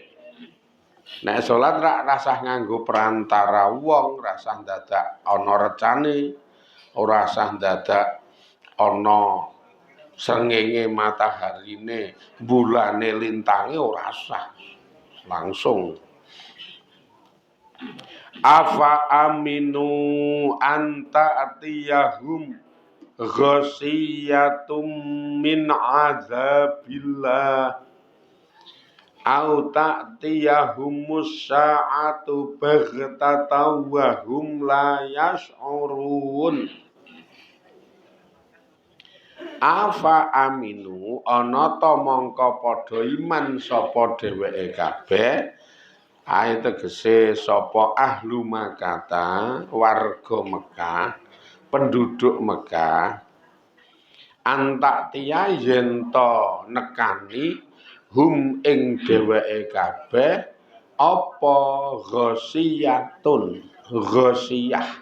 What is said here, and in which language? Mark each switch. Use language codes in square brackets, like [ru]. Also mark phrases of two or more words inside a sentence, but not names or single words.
[jv] Nek salat rak rasah nganggo perantara wong, rasah dadak ana recane, ora rasah dadak ana srengenge mataharine, bulane lintange ora sah. [ar] Langsung أفأمنوا أن تأتيهم غاشية من عذاب الله أو تأتيهم الساعة بغتة وهم لا يشعرون. أفأمنوا [jv] ana ta mongko padha iman sapa dheweke kabeh ae tegese sapa [ar] أهل مكة [jv] warga Mekah penduduk Mekah antak tiya yen ta nekani hum ing dheweke kabeh apa ghasiyatun ghasiyah